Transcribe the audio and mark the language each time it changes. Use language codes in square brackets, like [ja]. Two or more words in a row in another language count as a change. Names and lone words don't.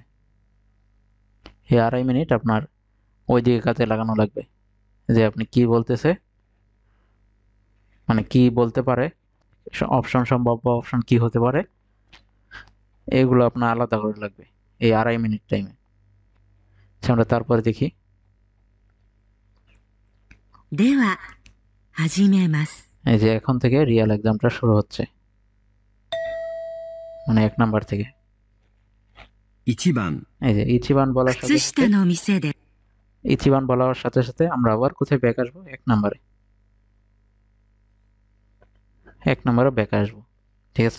[bn] এই 2.5 মিনিট আপনার ওই দিকে কাজে লাগানো লাগবে, যে আপনি কি বলতেছে, মানে কি বলতে পারে, অপশন সম্ভাব্য অপশন কি হতে পারে, এগুলো আপনার আলাদা করে লাগবে এই 2.5 মিনিট টাইমে। আমরা তারপরে দেখি। [ja] では始めます。 [bn] এই যে এখন থেকে [en] real examটা [bn] শুরু হচ্ছে, মানে 1 নাম্বার থেকে। [ja] 1番 [bn] এই যে ইচিবান বলার [ja] 靴 [bn] সাথে [ja] 下 [bn] সাথে [ja] の店で [bn] ইচিবান বলার সাথে সাথে আমরা আবার কোথায় ব্যাক আসবো? 1 নাম্বারে। 1 নাম্বারে ব্যাক আসবো। ঠিক আছে?